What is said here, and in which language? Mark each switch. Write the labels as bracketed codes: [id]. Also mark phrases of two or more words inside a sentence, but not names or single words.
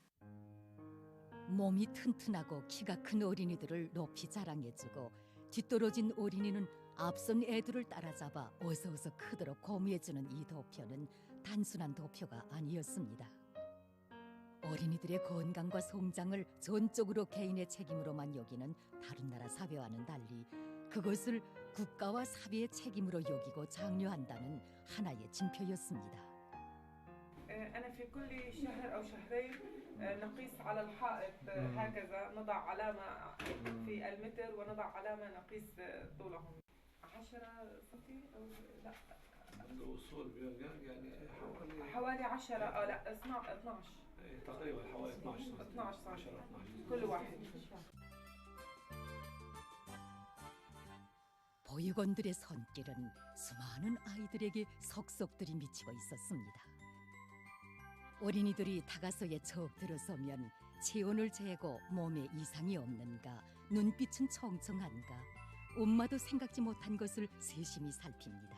[ko] 몸이 튼튼하고 키가 큰 어린이들을 높이 자랑해주고, 뒤떨어진 어린이는 앞선 애들을 따라잡아 어서 크도록 고무해주는 이 도표는 단순한 도표가 아니었습니다. 어린이들의 건강과 성장을 전적으로 개인의 책임으로만 여기는 다른 나라 사회와는 달리 그것을 국가와 사회의 책임으로 여기고 장려한다는 하나의 징표였습니다. [ar] أنا في كل شهر أو شهرين نقيس على الحائط هكذا نضع علامة في المتر ونضع علامة نقيس طولهم 10 سنتي أو لا الوصول يعني حوالي 10 لا 12 تقريبا حوالي 12 سم كل واحد. [ko] 보육원들의 손길은 수많은 아이들에게 속속들이 미치고 있었습니다. 어린이들이 타가서에 척 들어서면 체온을 재고 몸에 이상이 없는가, 눈빛은 청청한가, 엄마도 생각지 못한 것을 세심히 살핍니다.